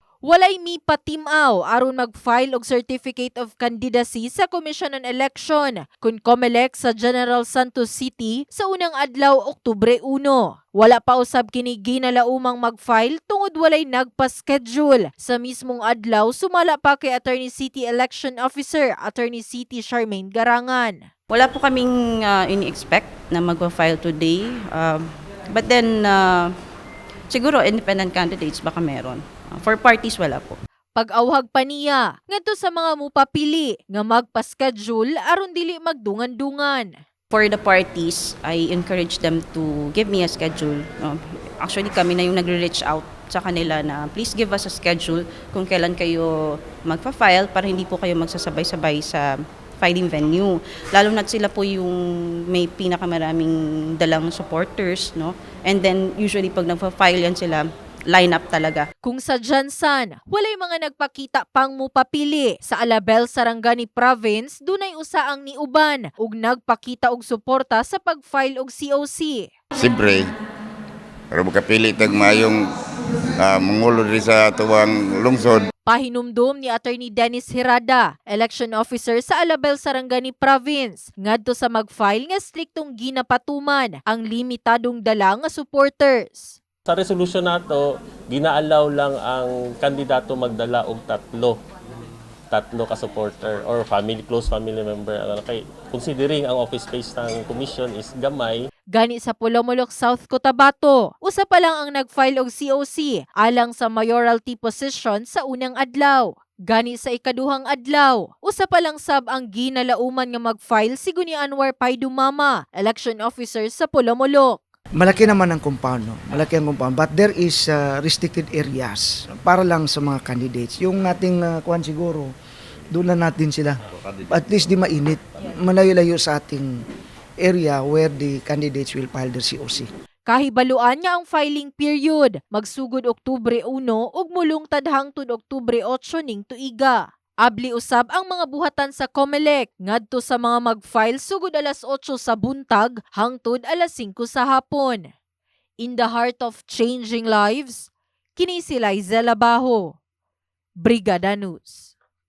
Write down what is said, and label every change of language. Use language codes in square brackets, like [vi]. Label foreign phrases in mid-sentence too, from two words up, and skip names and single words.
[ceb] Walay mi patimaw aron mag-file og Certificate of Candidacy sa Commission on Election kun COMELEC sa General Santos City sa unang adlaw Oktubre 1. Wala pa usab kini ginalaumang mag-file tungod walay nagpa-schedule. Sa mismong adlaw sumala pa kay Attorney City Election Officer Attorney City Charmaine Garangan. [tl] Wala po kaming ini-expect na mag-file today. [en] But then, [tl] siguro [en] independent candidates [tl] baka meron. [en] For parties, [tl] wala po. [ceb] Pag-awhag pa niya, ngadto sa mga mupapili nga magpa-schedule aron dili magdungan-dungan. [en] For the parties, I encourage them to give me a schedule. Actually, [tl] kami na yung nagre-reach out sa kanila na [en] please give us a schedule [tl] kung kailan kayo magpa-file para hindi po kayo magsasabay-sabay sa [en] filing venue. [tl] Lalo na sila po yung may pinakamaraming dalang supporters, no? [en] And then usually [tl] pag nagpa-file yan sila, [en] line up [tl] talaga. [ceb] Kung sa Jansan, walay mga nagpakita pang mupapili. Sa Alabel, Sarangani Province, dunay usa ang niuban ug nagpakita og suporta sa pag-file og COC. Siyempre, para makapili tag mayong mangulo rin sa tuwang lungsod. Pahinumdum ni Attorney Dennis Hirada, [en] election officer [ceb] sa Alabel, Sarangani Province, ngadto sa mag-file nga striktong ginapatuman ang limitadong dala nga supporters. Sa resolution nato, gina-allow lang ang kandidato magdala og tatlo ka supporter or [en] close family member. [ceb] Kay considering ang [en] office space [ceb] ng commission is gamay. Gani sa Pulomolok, South Cotabato, usa pa lang ang nag-file og COC alang sa [en] mayoralty position [ceb] sa unang adlaw. Gani sa ikaduhang adlaw, usa pa lang sab ang ginalauman nga mag-file si Guni Anwar Paidumama, [en] election officer [ceb] sa Pulomolok. [tl] Malaki naman ang compound, no? Malaki ang compound, [en] but there is restricted areas [tl] para lang sa mga candidates. Yung ating kuhan siguro, doon lang natin sila. [en] At least [tl] di mainit, malayo-layo sa ating area [en] where the candidates will file their COC. [ceb] Kahibaluan nga ang filing period, magsugod Oktubre 1 ug mulungtad hangtod Oktubre 8 ning tuiga. Abli usab ang mga buhatan sa COMELEC ngadto sa mga mag-file sugod alas 8 sa buntag hangtod alas 5 sa hapon. [en] In the heart of changing lives, [ceb] kini si Liza Labajo, Brigada News.